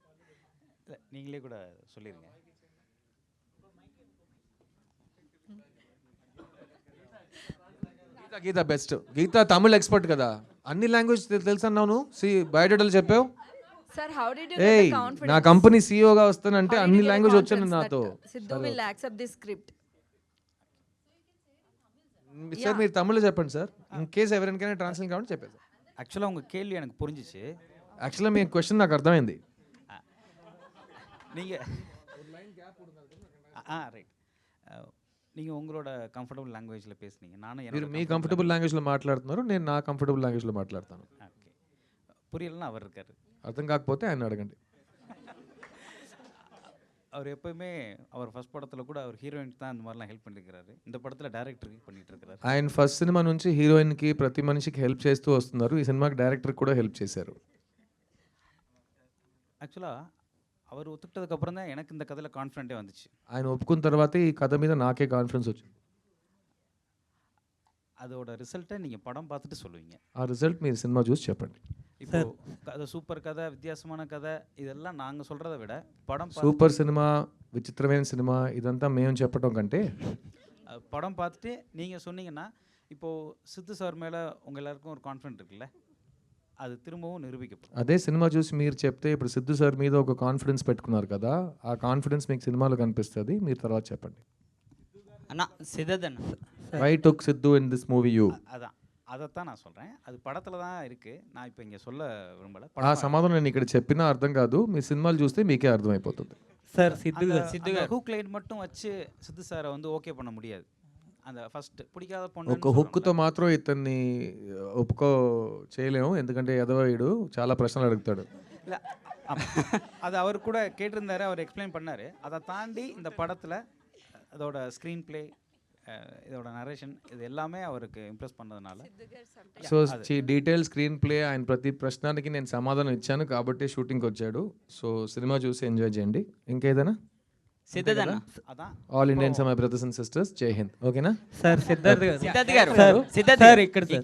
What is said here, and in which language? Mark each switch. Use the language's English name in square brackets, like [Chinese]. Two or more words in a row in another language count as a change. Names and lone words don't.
[Tamil] நீங்களே கூட சொல்லிடுங்க. [Telugu] గీత బెస్ట్. గీత [English] Tamil expert [Telugu] కదా, అన్ని లాంగ్వేజ్ తెలుసు అన్నావు. బయోడేటాలు చెప్పావు. [English] sir how did you ఏయ్ get the [Telugu] నా [English] కాన్ఫిడెన్స్? [Telugu] కంపెనీ సీఈఓగా వస్తానంటే అన్ని లాంగ్వేజ్ వచ్చాను నాతో. [English] Siddhu will accept this script. [Telugu] సార్ మీరు తమిళ్లో చెప్పండి సార్, [English] in case [Telugu] ఎవరికైనా ట్రాన్స్లేట్ కావాలని చెప్పేది. [Tamil] ஆக்சுவலாக உங்கள் கேள்வி எனக்கு புரிஞ்சிச்சு. [Telugu] యాక్చువల్గా మీ క్వశ్చన్ నాకు అర్థమైంది. [Tamil] நீங்கள் ரைட், நீங்கள் உங்களோட [English] comfortable language [Tamil] பேசுனீங்க, நானும் [Telugu] మీరు మీ [English] comfortable language [Telugu] మాట్లాడుతున్నారు, నేను నా [English] comfortable language [Telugu] మాట్లాడతాను. [Tamil] ஓகே, புரியலன்னா அவர் இருக்கார். [Telugu] అర్థం కాకపోతే ఆయన అడగండి. [Tamil] அவர் எப்போயுமே அவர் ஃபர்ஸ்ட் படத்தில் கூட அவர் ஹீரோயினுக்கு தான் அந்த மாதிரிலாம் ஹெல்ப் பண்ணியிருக்கிறாரு. இந்த படத்தில் டேரக்டருக்கு பண்ணிட்டு இருக்கிறாரு. [Telugu] ఆయన ఫస్ట్ సినిమా నుంచి హీరోయిన్కి ప్రతి మనిషికి హెల్ప్ చేస్తూ వస్తున్నారు. ఈ సినిమాకి డైరెక్టర్ కూడా హెల్ప్ చేశారు. [Tamil] ஆக்சுவலாக அவர் ஒத்துக்கிட்டதுக்கப்புறம் தான் எனக்கு இந்த கதையில் கான்ஃபிடென்ட்டே வந்துச்சு. [Telugu] ఆయన ఒప్పుకున్న తర్వాతే ఈ కథ మీద నాకే కాన్ఫిడెన్స్ వచ్చింది. [Tamil] அதோட ரிசல்ட்டை நீங்கள் படம் பார்த்துட்டு சொல்லுவீங்க. [Telugu] ఆ రిజల్ట్ మీరు సినిమా చూసి చెప్పండి. [Tamil] இப்போ கதை சூப்பர் கதை, வித்தியாசமான கதை, இதெல்லாம் நாங்கள் சொல்கிறத விட படம் [Telugu] సూపర్ సినిమా, విచిత్రమైన సినిమా ఇదంతా మేము చెప్పడం కంటే [Tamil] படம் பார்த்துட்டு நீங்கள் சொன்னீங்கன்னா, இப்போது சித்து சார் மேலே உங்கள் எல்லாருக்கும் ஒரு கான்ஃபிடென்ட் இருக்குல்ல, [Telugu] అది తిరుమவும் నిరూపించబడుతుంది. అదే సినిమా చూసి మీరు చెప్తే ఇప్పుడు సిద్ధు సార్ మీద ఒక కాన్ఫిడెన్స్ పెట్టుకున్నారు కదా, ఆ కాన్ఫిడెన్స్ మీకు సినిమాలో కనిపిస్తుంది. మీరు తర్వాత చెప్పండి. అన్న సిద్ధన్న [English] why took Siddhu in this movie you? [Tamil] அதான் அதைத்தான் நான் சொல்கிறேன். அது படத்தில் தான் இருக்குது, நான் இப்போ இங்கே சொல்ல விரும்பலை. [Telugu] ఆ సమాధానం నేను ఇక్కడ చెప్పినా అర్థం కాదు, మీ సినిమాలు చూస్తే మీకే అర్థమైపోతుంది. సార్ సిద్ధు గారు [English] hook line [Tamil] மட்டும் வச்சு సిద్ధు సార్ வந்து ఓకే பண்ண முடியாது. அந்த ఫస్ట్ పిడికాద [Telugu] ఒక హుక్తో మాత్రం ఇతన్ని ఒప్పుకో చేయలేము, ఎందుకంటే ఎదవయుడు చాలా ప్రశ్నలు అడుగుతాడు. [Tamil] இல்லை, அது அவர் கூட கேட்டிருந்தாரு, அவர் எக்ஸ்பிளைன் பண்ணார். அதை தாண்டி இந்த படத்தில் அதோட ஸ்க்ரீன் பிளே, இதோட நரேஷன், இது எல்லாமே அவருக்கு ఇంప్రెస్ பண்ணதுனால [Telugu] సో [English] detail screen play, [Telugu] ఆయన ప్రతి ప్రశ్నకి నేను సమాధానం ఇచ్చాను కాబట్టి షూటింగ్కి వచ్చాడు. సో సినిమా చూసి ఎంజాయ్ చేయండి. ఇంకేదైనా? సిద్ధన్న [Tamil] அதான் [English] All Indians my brothers and sisters, [Hindi] जय हिंद. [Telugu] ఓకేనా? సార్ సిద్ధార్థ్ గారు సార్ ఇక్కడ సార్